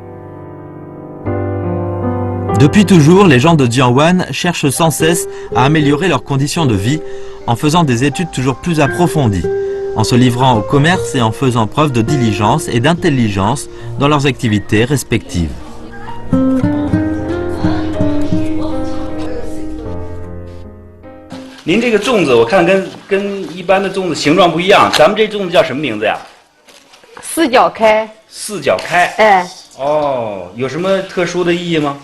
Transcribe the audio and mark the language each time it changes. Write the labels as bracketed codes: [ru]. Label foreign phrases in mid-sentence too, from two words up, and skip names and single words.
[fr] Depuis toujours, les gens de Jiangwan cherchent sans cesse à améliorer leurs conditions de vie en faisant des études toujours plus approfondies, en se livrant au commerce et en faisant preuve de diligence et d'intelligence dans leurs activités respectives. [zh] 您这个粽子，我看跟一般的粽子形状不一样，咱们这粽子叫什么名字呀？四角开。四角开。哎。哦，有什么特殊的意义吗？